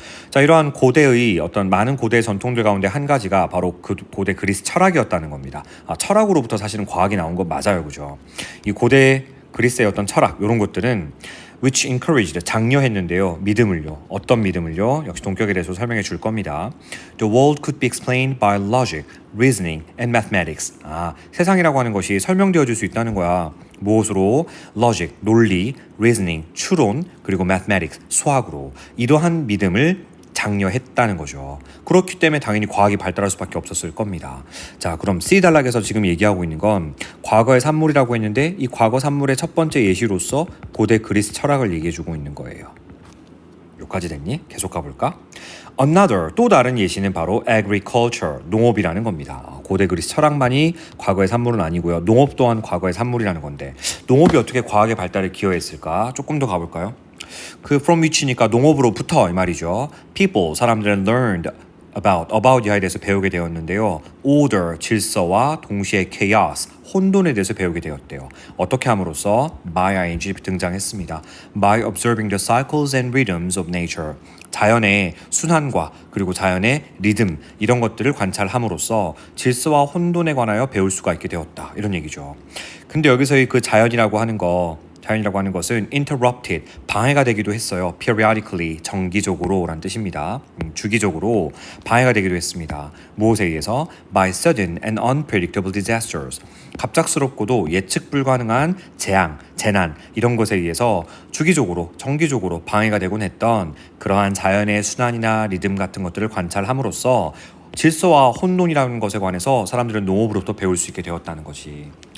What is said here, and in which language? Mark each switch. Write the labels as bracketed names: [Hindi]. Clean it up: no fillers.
[Korean] 자, 이러한 고대의 어떤 많은 고대 전통들 가운데 한 가지가 바로 그 고대 그리스 철학이었다는 겁니다. 철학으로부터 사실은 과학이 나온 건 맞아요. 그죠? 이 고대 그리스의 어떤 철학, 이런 것들은 [English] which encouraged, [Korean] 장려했는데요. 믿음을요. 어떤 믿음을요? 역시 동격에 대해서 설명해 줄 겁니다. [English] The world could be explained by logic, reasoning, and mathematics. [Korean] 세상이라고 하는 것이 설명되어 줄 수 있다는 거야. 무엇으로? logic, 논리, reasoning, 추론, 그리고 mathematics, 수학으로. 이러한 믿음을 장려했다는 거죠. 그렇기 때문에 당연히 과학이 발달할 수밖에 없었을 겁니다. 자, 그럼 C 단락에서 지금 얘기하고 있는 건 과거의 산물이라고 했는데, 이 과거 산물의 첫 번째 예시로서 고대 그리스 철학을 얘기해주고 있는 거예요. 여기까지 됐니? 계속 가볼까? Another, 또 다른 예시는 바로 agriculture, 농업이라는 겁니다. 고대 그리스 철학만이 과거의 산물은 아니고요. 농업 또한 과거의 산물이라는 건데, 농업이 어떻게 과학의 발달에 기여했을까? 조금 더 가볼까요? 그 [English] from which [Korean] 니까 농업으로부터 이 말이죠. [English] People, [Korean] 사람들은 [English] learned about [Korean] 이하에 대해서 배우게 되었는데요. order, 질서와 동시에 chaos, 혼돈에 대해서 배우게 되었대요. 어떻게 함으로써? [English] by ing [Korean] 등장했습니다. [English] by observing the cycles and rhythms of nature. [Korean] 자연의 순환과 그리고 자연의 리듬, 이런 것들을 관찰함으로써 질서와 혼돈에 관하여 배울 수가 있게 되었다. 이런 얘기죠. 근데 여기서의 그 자연이라고 하는 것은 interrupted, 방해가 되기도 했어요. periodically, 정기적으로 라는 뜻입니다. 주기적으로 방해가 되기도 했습니다. 무엇에 의해서? [English] by sudden and unpredictable disasters. [Korean] 갑작스럽고도 예측 불가능한 재난, 이런 것에 의해서 주기적으로, 정기적으로 방해가 되곤 했던 그러한 자연의 순환이나 리듬 같은 것들을 관찰함으로써 질서와 혼돈이라는 것에 관해서 사람들은 농업으로부터 배울 수 있게 되었다는 것이.